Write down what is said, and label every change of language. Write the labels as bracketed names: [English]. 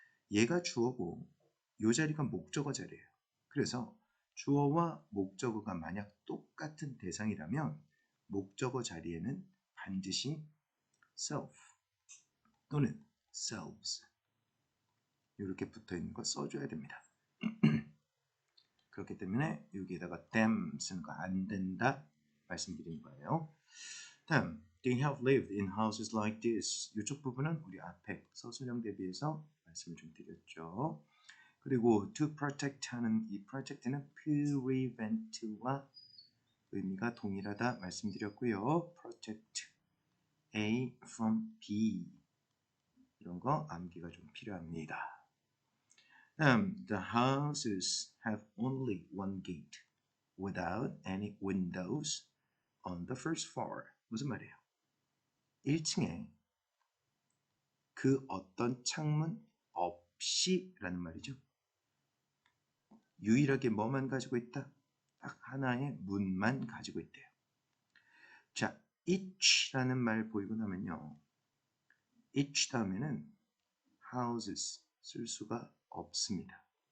[Korean] 얘가 주어고 이 자리가 목적어 자리예요. 그래서 주어와 목적어가 만약 똑같은 대상이라면 목적어 자리에는 반드시 self 또는 selves 이렇게 붙어있는 거 써줘야 됩니다. 그렇기 때문에 여기에다가 them 쓰는 거 안 된다 말씀드린 거예요. 다음, [English] they have lived in houses like this. [Korean] 이쪽 부분은 우리 앞에 서술형 대비해서 말씀을 좀 드렸죠. 그리고 to protect 하는 이 protect는 prevent와 의미가 동일하다 말씀드렸고요. [English] protect A from B [Korean] 이런 거 암기가 좀 필요합니다. [English] The houses have only one gate without any windows on the first floor. [Korean] 무슨 말이에요? 1층에 그 어떤 창문 없이 라는 말이죠. 유일하게 뭐만 가지고 있다? 딱 하나의 문만 가지고 있대요. 자, each라는 말 보이고 나면요. each 다음에는 houses 쓸 수가 없습니다.